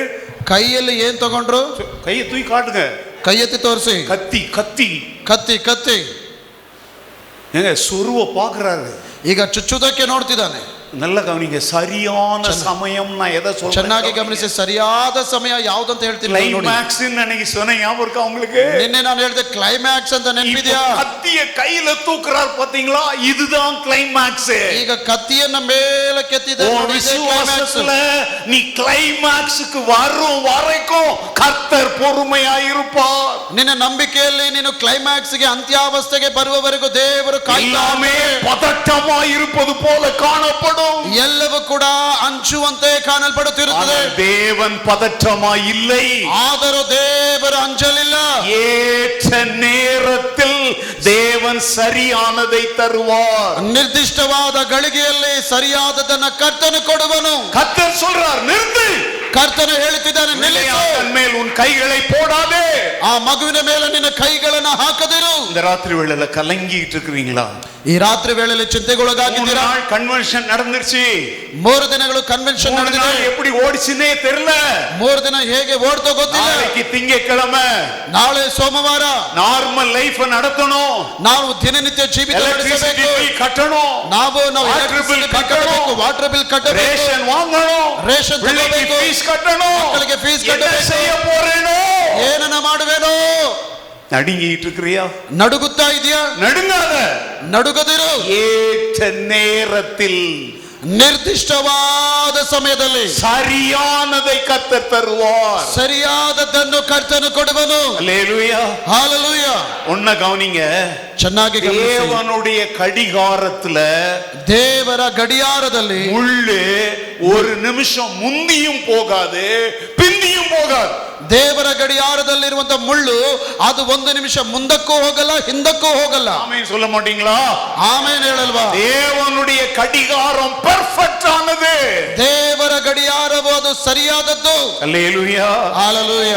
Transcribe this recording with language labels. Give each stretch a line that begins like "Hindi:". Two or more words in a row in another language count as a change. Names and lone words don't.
Kannada: ಕೈಯಲ್ಲಿ ಏನ್ ತಗೊಂಡ್ರು?
Tamil: கையை தூக்கி காட்டுங்க.
Kannada: ಕೈ ಎತ್ತಿ ತೋರಿಸಿ.
Tamil: கத்தி கத்தி
Kannada: ಕತ್ತಿ ಕತ್ತಿ.
Tamil: ஏங்க, சொருவ பாக்குறாரு.
Kannada: ಈಗ ಚುಚ್ಚುವುದಕ್ಕೆ ನೋಡ್ತಿದ್ದಾನೆ.
Tamil: நல்ல கவனிங்க, சரியான சமயம் நான் எதை சொல்றேன்
Kannada: ಚೆನ್ನಾಗಿ ಗಮನಿಸಿ. ಸರಿಯಾದ ಸಮಯ ಯಾವ್ದಂತ ಹೇಳ್ತೀನಿ.
Tamil: கிளைமாக்ஸ் அன்னைக்கு சொன்ன ஞாபகம் இருக்கா உங்களுக்கு?
Kannada: ನಿನ್ನೆ ನಾನು ಹೇಳಿದೆ ಕ್ಲೈಮ್ಯಾಕ್ಸ್ ಅಂತ ನೆನಪಿದ್ಯಾ?
Tamil: கத்திய கையில தூக்குறார் பாத்தீங்களா? இதுதான் கிளைமாக்ஸ்.
Kannada: ಈಗ ಕತ್ತಿಯನ್ನ ಮೇಲೆ ಕೆತ್ತಿದ
Tamil: விசுவாசத்துல நீ கிளைமாக்ஸ்க்கு வரும் வரைக்கும் கர்த்தர் பொறுமையாயிருப்பார்.
Kannada: ನಿನ್ನ ನಂಬಿಕೆಯಲ್ಲಿ ನೀನು ಕ್ಲೈಮ್ಯಾಕ್ಸ್ಗೆ ಅಂತ್ಯಾವಸ್ಥೆಗೆ ಬರುವವರೆಗೂ ದೇವರು
Tamil: எல்லாமே பதட்டமாயிருப்பது போல காணப்படும்.
Kannada: ಎಲ್ಲವೂ ಕೂಡ ಅಂಚುವಂತೆ ಕಾಣಲ್ಪಡುತ್ತಿರುತ್ತದೆ.
Tamil: தேவன் பதற்றமாய் இல்லை.
Kannada: ಆದರೂ ದೇವರು ಅಂಜಲಿಲ್ಲ.
Tamil: ஏற்ற நேரத்தில் தேவன் சரியானதை தருவார்.
Kannada: ನಿರ್ದಿಷ್ಟವಾದ ಗಳಿಗೆಯಲ್ಲಿ ಸರಿಯಾದದನ್ನ ಕರ್ತನು ಕೊಡುವನು.
Tamil: கர்த்தர் சொல்றார், நிறுத்து.
Kannada: ಕರ್ತನು ಹೇಳುತ್ತಿದ್ದಾನೆ, ನಿಲ್ಲಿಸು.
Tamil: தன் மேல் உன் கைகளை போடாதே.
Kannada: ಆ ಮಗುವಿನ ಮೇಲೆ ನಿನ್ನ ಕೈಗಳನ್ನು ಹಾಕದಿರು.
Tamil: இந்த ராத்திரி வேளையில கலங்கிட்டு இருக்கிறீங்களா?
Kannada: ಈ ರಾತ್ರಿ ವೇಳೆಯಲ್ಲಿ ಚಿಂತೆಗೊಳಗಾಗಿದ್ದೀರಾ?
Tamil: கன்வென்ஷன் நடந்துருச்சு.
Kannada: 3 ದಿನಗಳು ಕನ್ವೆನ್ಷನ್ ನಡೆದಿದೆ.
Tamil: எப்படி ஓடிச்சுனே தெரியல.
Kannada: 3 ದಿನ ಹೇಗೆ ಓಡ್ತೋ ಗೊತ್ತಿಲ್ಲ.
Tamil: நாளைக்கு திங்கட்கிழமை,
Kannada: ನಾಳೆ ಸೋಮವಾರ.
English: normal life
Tamil: நடத்தணும்.
Kannada: ನಾವು ದಿನನಿತ್ಯ ಜೀವಿತ ನಡೆಸಬೇಕು.
Tamil: கட்டணும்.
Kannada: ನಾವು
English: water bill
Kannada: ಕಟ್ಟಬೇಕು.
English: water bill
Kannada: ಕಟ್ಟಬೇಕು.
Tamil: ರೇಷನ್ வாங்கணும்.
Kannada: ರೇಷನ್ ತಗೋಬೇಕು.
Tamil: ಫೀಸ್ ಕಟ್ಟணும்.
Kannada: ಮಕ್ಕಳಿಗೆ ಫೀಸ್
Tamil: என்ன
Kannada: ಕಟ್ಟಬೇಕು.
Tamil: செய்ய போறேனோ?
Kannada: ಏನನ್ನ ಮಾಡುವೇನೋ?
Tamil: நடுங்கிட்டு இருக்கிறியா?
Kannada: ನಡುಗುತ್ತಾ ಇದೆಯಾ?
Tamil: நடுங்காத.
Kannada: ನಡುಗದಿರು.
Tamil: ஏற்ற நேரத்தில்
Kannada: ನಿರ್ದಿಷ್ಟವಾದ ಸಮಯದಲ್ಲಿ
Tamil: சரியானதை கர்த்தர் தருவார்.
Kannada: ಸರಿಯಾದದ್ದನ್ನು ಕರ್ತನು ಕೊಡುವನು.
Tamil: அல்லேலூயா.
Kannada: ಹಾಲೆಲೂಯಾ.
Tamil: ஒன்ன கவனிங்க,
Kannada: ಚೆನ್ನಾಗಿ ಗಮನಿಸಿ.
Tamil: தேவனுடைய கடிகாரத்துல
Kannada: ದೇವರ ಗಡಿಯಾರದಲ್ಲಿ
Tamil: முள்ளு ஒரு நிமிஷம் முந்தியும் போகாது பிந்தியும் போகாது.
Kannada: ದೇವರ ಗಡಿಯಾರದಲ್ಲಿರುವಂತ ಮುಳ್ಳು ಅದು ಒಂದು ನಿಮಿಷ ಮುಂದಕ್ಕೂ ಹೋಗಲ್ಲ ಹಿಂದಕ್ಕೂ ಹೋಗಲ್ಲ.
Tamil: ஆமென் சொல்ல மாட்டீங்களா?
Kannada: ಆಮೇನ್ ಹೇಳಲ್ವಾ?
Tamil: தேவனுடைய கடிகாரம் பெர்ஃபெக்ட் ஆனது.
Kannada: ದೇವರ ಗಡಿಯಾರವು ಅದು ಸರಿಯಾದದ್ದು.
Tamil: அல்லேலூயா.
Kannada: ಹಾಲೆಲೂಯಾ.